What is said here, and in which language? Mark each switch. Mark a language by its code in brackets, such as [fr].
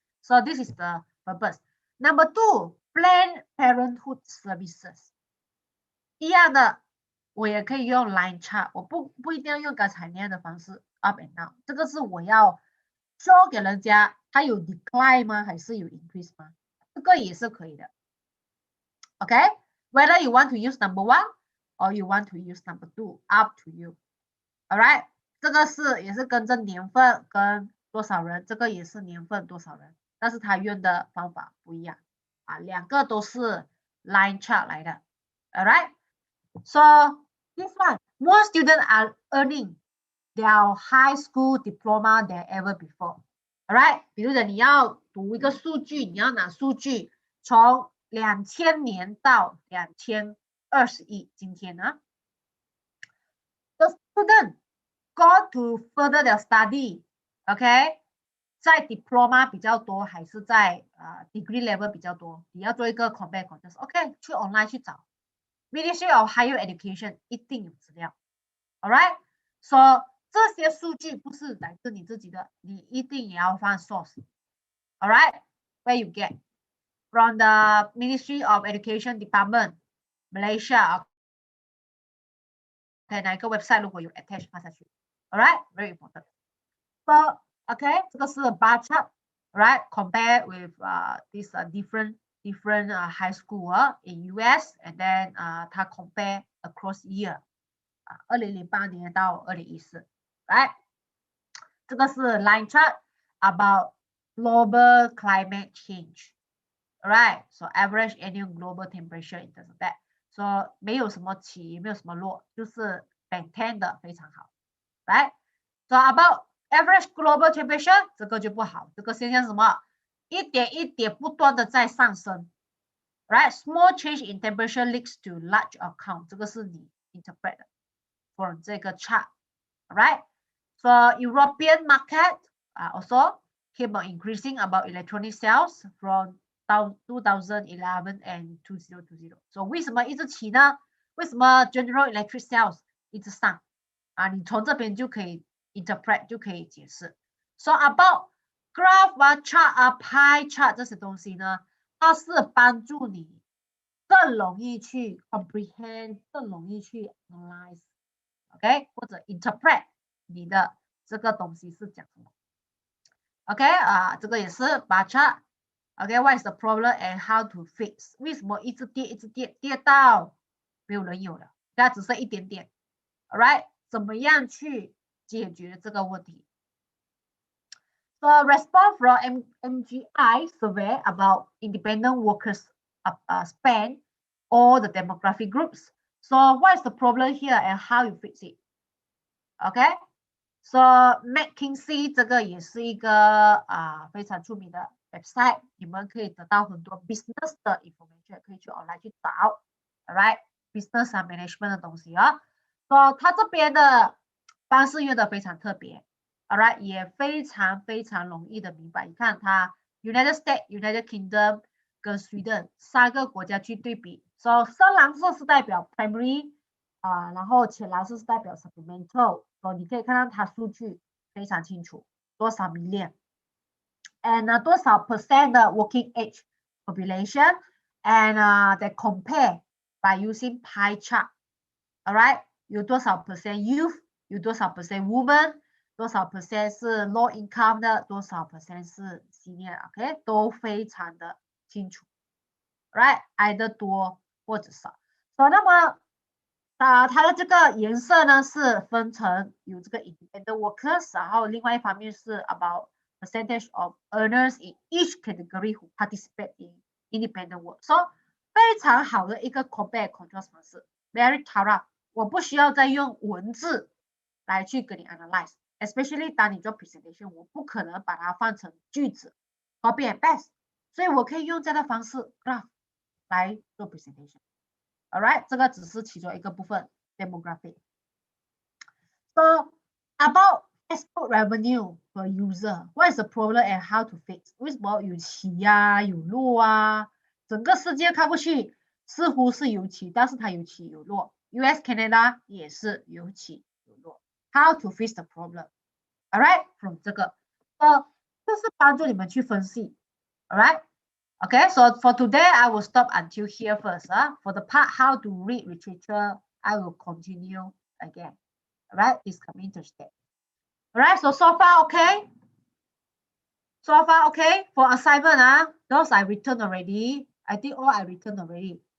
[en] So this is the purpose. Number 2, Planned Parenthood Services， [zh] 一样的。我也可以用 line chart， 我不一定要用刚才那样的方式 up and down。这个是我要 show 给人家，它有 decline 吗？还是有 increase 吗？这个也是可以的。 [en] OK， whether you want to use number 1 or you want to use number 2, up to you. Alright， [zh] 这个也是跟着年份跟多少人，这个也是年份多少人，但是它用的方法不一样啊，两个都是 line chart 来的 ，alright? [en] So this one, more students are earning their high school diploma than ever before, alright? [zh] 比如说你要读一个数据，你要拿数据从2000年到2021，今天呢 ， [en] the student got to further their study, [zh] OK？在 diploma 比较多，还是在degree level 比较多？你要做一个 compare contrast， OK？ 去 online 去找 Ministry of Higher Education 一定有资料 ，alright？ So 这些数据不是来自你自己的，你一定也要放 source，alright？ [en] Where you get from the Ministry of Education Department Malaysia， OK？ [zh] 哪一个 website 如果有 attach 放下去 ，alright？ [en] Very important。 So OK， 这个是 bar chart, right? Compare with this different high school in US, and then 它 compare across year 2008年到2014 right? 这个是 line chart about global climate change, right? So average annual global temperature in terms of that. [zh] So 没有什么起，没有什么落，就是 maintain 的非常好 ，right? [en] So about average global temperature [zh] 这个就不好，这个现象是什么？一点一点不断的在上升 ，right? [en] Small change in temperature leads to large outcome， 这个是你 interpret 的 from 这个 chart，right? So European market also keep on increasing about electronic sales from 2011 and 2020。 [zh] So 为什么一直起呢？为什么 general electric sales 一直上？你从这边就可以 interpret 就可以解释。So about graph chart pie chart 这些东西呢，它是帮助你更容易去 comprehend， 更容易去 analyze，OK， 或者 interpret 你的这个东西是讲什么。 [en] OK [zh] 这个也是 [en] bar chart。OK，what is the problem and how to fix？ [zh] 为什么一直跌，一直跌，跌到没有人有了，它只剩一点点。 [en] Alright， [zh] 怎么样去解决这个问题 [en] ？So response from MGI survey about independent workers span all the demographic groups. So what is the problem here and how you fix it? Okay. [zh] So McKinsey 这个也是一个非常出名的 website， 你们可以得到很多 business 的 information， 可以去 online 去找 ，alright， business management 的东西啊。 So 它这边的方式用的非常特别 ，alright， 也非常非常容易的明白。你看它 United States、United Kingdom 跟 Sweden 3个国家去对比。 So 深蓝色是代表 primary。然后浅蓝色是代表 supplemental， 你可以看到它数据非常清楚，多少 million，and 多少 percent 的 working age population， [en] and they compare by using pie chart， [zh] alright， 有多少 percent youth， 有多少 percent woman， 多少 percent 是 low income 的，多少 percent 是 senior，OK， 都非常的清楚 ，right， either 多或者少。 So 那么它的这个颜色呢是分成有这个 independent workers， 然后另外一方面是 [en] about percentage of earners in each category who participate in independent work。 [zh] So 非常好的一个 compare contrast 方式 ，very thorough。我不需要再用文字来去给你 analyze， [en] especially 当你做 presentation， [zh] 我不可能把它放成句子 copy and paste， 所以我可以用这样的方式 graph 来做 presentation。Alright， 这个只是其中一个部分 demographic。 [en] So about Facebook revenue per user, what is the problem and how to fix？ [zh] 为什么有起有落整个世界看过去似乎是有起，但是它有起有落。 US Canada 也是有起有落。 [en] How to fix the problem？ [zh] Alright， from 这个，这是帮助你们去分析。 [en] Alright。Okay, so for today, I will stop until here first. For the part how to read literature, I will continue again. All right, it's coming Thursday. All right, so far okay? So far okay? For assignment, those I returned already. I think all I returned already.